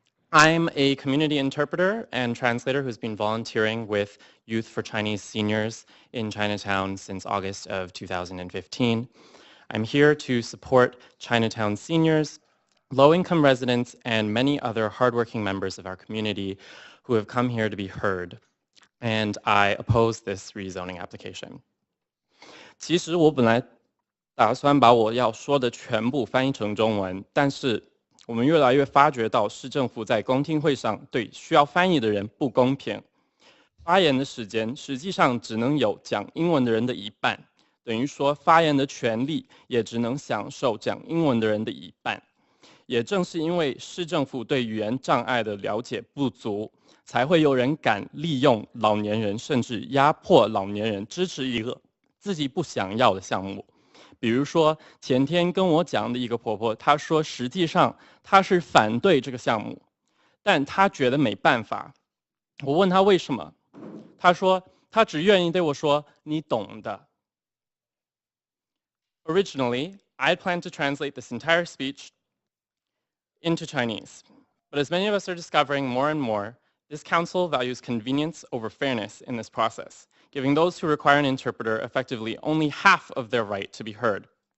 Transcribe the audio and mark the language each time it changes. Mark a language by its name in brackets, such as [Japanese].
[English] I'm a community interpreter and translator who's been volunteering with Youth for Chinese Seniors in Chinatown since August of 2015. I'm here to support Chinatown seniors, low-income residents, and many other hardworking members of our community who have come here to be heard. And I oppose this rezoning application. [Chinese] 其实我本来打算把我要说的全部翻译成中文，但是我们越来越发觉到市政府在公听会上对需要翻译的人不公平。发言的时间实际上只能有讲英文的人的一半，等于说发言的权利也只能享受讲英文的人的一半。也正是因为市政府对语言障碍的了解不足，才会有人敢利用老年人，甚至压迫老年人支持一个自己不想要的项目。比如说前天跟我讲的一个婆婆，她说实际上她是反对这个项目，但她觉得没办法。我问她为什么，她说她只愿意对我说你懂的。 [English] Originally, I planned to translate this entire speech into Chinese, but as many of us are discovering more and more, this council values convenience over fairness in this process, giving those who require an interpreter effectively only half of their right to be heard.